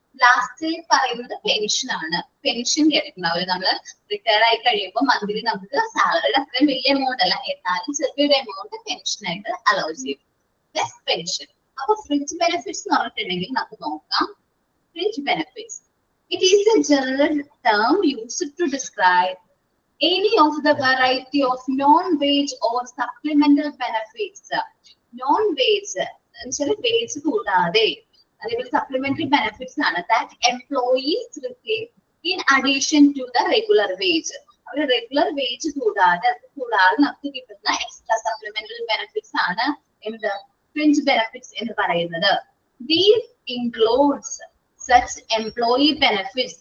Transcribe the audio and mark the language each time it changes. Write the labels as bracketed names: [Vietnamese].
[Malayalam] Last പറയുന്നത് pension ആണ്. Pension കേട്ടിട്ടുണ്ടാവില്ല, നമ്മള് റിട്ടയർ ആയി കഴിയുമ്പോൾ മന്ത്ലി നമുക്ക് സാലറിയുടെ അത്രയും വലിയ എമൗണ്ട് അല്ല, എന്നാലും ചെറിയൊരു എമൗണ്ട് പെൻഷൻ ആയിട്ട് അലോ ചെയ്യും. Plus pension. അപ്പൊ ഫ്രിഞ്ച് ബെനിഫിറ്റ്സ് എന്ന് പറഞ്ഞിട്ടുണ്ടെങ്കിൽ നമുക്ക് നോക്കാം. [English] Fringe benefits. It is a general term used to describe any of the variety of non-wage or supplemental benefits. Non-wage, wage [Malayalam] കൂടാതെ അതേപോലെ [English] supplementary benefits [Malayalam] ആണ് [English] that employees receive in addition to the regular wage. [Malayalam] ഒരു regular wage കൂടാതെ നമുക്ക് കിട്ടുന്ന extra supplementary benefits ആണ് എന്ത് fringe benefits എന്ന് പറയുന്നത്. [English] These includes such employee benefits.